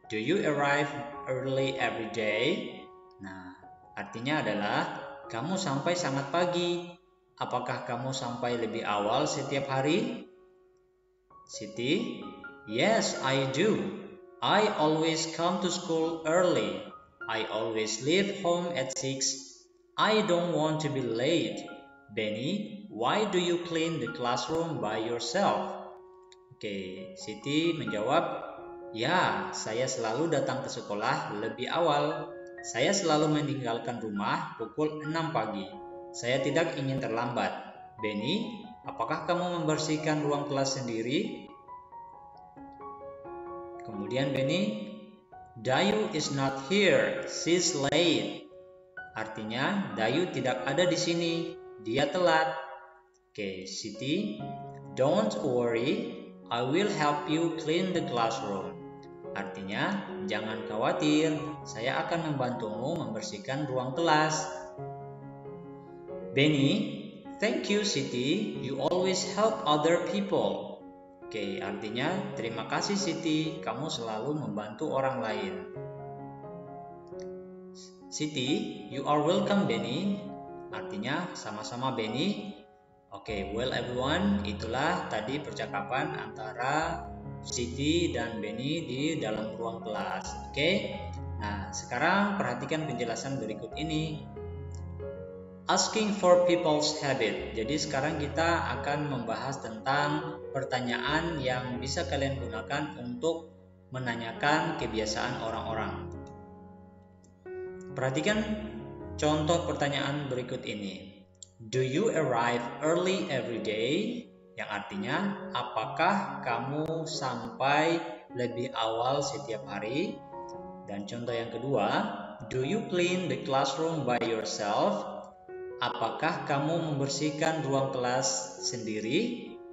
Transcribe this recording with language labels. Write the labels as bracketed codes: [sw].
[en] Do you arrive early every day? [id] Nah, artinya adalah kamu sampai sangat pagi. Apakah kamu sampai lebih awal setiap hari? [en] Siti, yes, I do. I always come to school early. I always leave home at 6. I don't want to be late. Benny, why do you clean the classroom by yourself? [id] Oke, Siti menjawab, ya, saya selalu datang ke sekolah lebih awal. Saya selalu meninggalkan rumah pukul 6 pagi. Saya tidak ingin terlambat. Benny, apakah kamu membersihkan ruang kelas sendiri? Kemudian [en] Benny, Dayu is not here, she's late. [id] Artinya, Dayu tidak ada di sini, dia telat. [en] Oke, Siti, don't worry, I will help you clean the classroom. [id] Artinya, jangan khawatir, saya akan membantumu membersihkan ruang kelas. [en] Benny, thank you Siti, you always help other people. [id] Oke, artinya terima kasih Siti, kamu selalu membantu orang lain. [en] Siti, you are welcome Benny. [id] Artinya sama-sama Benny. Oke, [en] well everyone, [id] itulah tadi percakapan antara Siti dan Benny di dalam ruang kelas. Oke, nah sekarang perhatikan penjelasan berikut ini. [en] Asking for people's habit. [id] Jadi sekarang kita akan membahas tentang pertanyaan yang bisa kalian gunakan untuk menanyakan kebiasaan orang-orang. Perhatikan contoh pertanyaan berikut ini. [en] Do you arrive early every day? [id] Yang artinya, apakah kamu sampai lebih awal setiap hari? Dan contoh yang kedua, [en] do you clean the classroom by yourself? [id] Apakah kamu membersihkan ruang kelas sendiri?